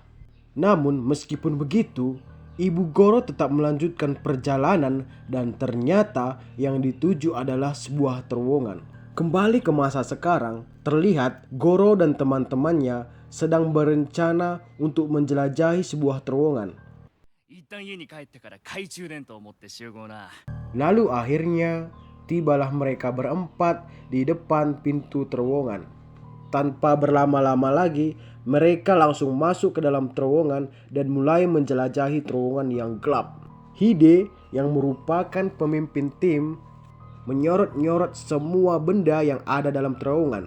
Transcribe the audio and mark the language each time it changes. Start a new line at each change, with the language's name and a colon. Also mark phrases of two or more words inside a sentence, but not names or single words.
Indonesian: Namun meskipun begitu, ibu Goro tetap melanjutkan perjalanan dan ternyata yang dituju adalah sebuah terowongan. Kembali ke masa sekarang, terlihat Goro dan teman-temannya sedang berencana untuk menjelajahi sebuah terowongan.
Japanese: 一旦家に帰ってから懐中電灯を持って集合な。
Indonesian: Lalu akhirnya tibalah mereka berempat di depan pintu terowongan. Tanpa berlama-lama lagi, mereka langsung masuk ke dalam terowongan dan mulai menjelajahi terowongan yang gelap. Hide yang merupakan pemimpin tim menyorot-nyorot semua benda yang ada dalam terowongan.